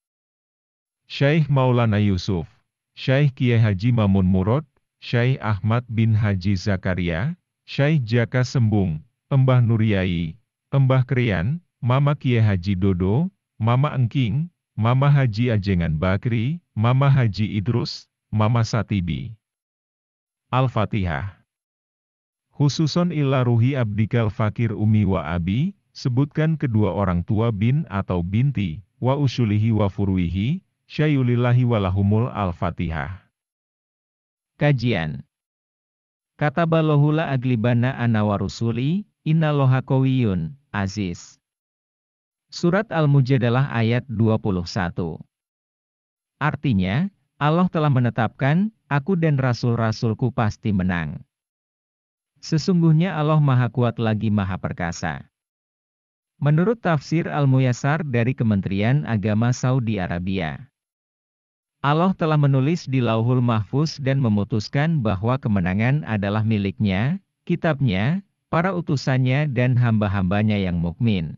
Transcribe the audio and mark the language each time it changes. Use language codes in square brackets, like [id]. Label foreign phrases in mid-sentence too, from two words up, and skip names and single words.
[id] Syekh Maulana Yusuf, Syekh Kiai Haji Mamun Murad, Syekh Ahmad bin Haji Zakaria, Syekh Jaka Sembung, Embah Nuryai, Embah Krian, Mama Kiai Haji Dodo, Mama Engking, Mama Haji Ajengan Bakri, Mama Haji Idrus, Mama Satibi. [ar] الفاتحة خصوصا إلى روح عبدك الفقير أمي وأبي, [id] sebutkan kedua orang tua bin atau binti, [ar] وأصوله وفروعه شيء لله ولهم الفاتحة. [id] Kajian. [ar] كتب الله لأغلبن أنا ورسلي إن الله قوي عزيز. [id] Surat Al-Mujadalah ayat 21. Artinya, Allah telah menetapkan, aku dan rasul-rasulku pasti menang. Sesungguhnya Allah Maha Kuat lagi Maha Perkasa. Menurut tafsir Al-Muyassar dari Kementerian Agama Saudi Arabia, Allah telah menulis di Lauhul Mahfuz dan memutuskan bahwa kemenangan adalah miliknya, kitabnya, para utusannya dan hamba-hambanya yang mukmin.